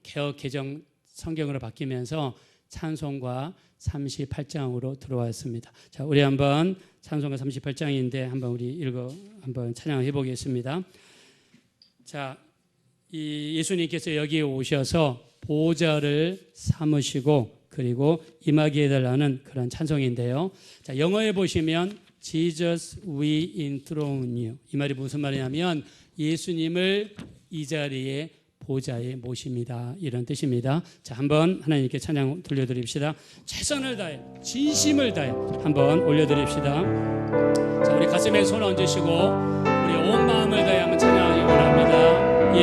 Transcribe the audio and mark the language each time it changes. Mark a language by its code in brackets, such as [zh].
[ko] 개역 개정 성경으로 바뀌면서 찬송가 38장으로 들어왔습니다. 자, 우리 한번 찬송가 38장인데 한번 우리 한번 찬양해 보겠습니다. 자, 이 예수님께서 여기에 오셔서 보좌를 삼으시고 그리고 임하게 해달라는 그런 찬송인데요. 자, 영어에 보시면 [en] Jesus we enthrone you. [ko] 이 말이 무슨 말이냐면 예수님을 이 자리에 보좌에 모십니다. 이런 뜻입니다. 자, 한번 하나님께 찬양 돌려드립시다. 최선을 다해, 진심을 다해 한번 올려드립시다. 자, 우리 가슴에 손 얹으시고 우리 온 마음을 다해 한번 찬양하기 원합니다.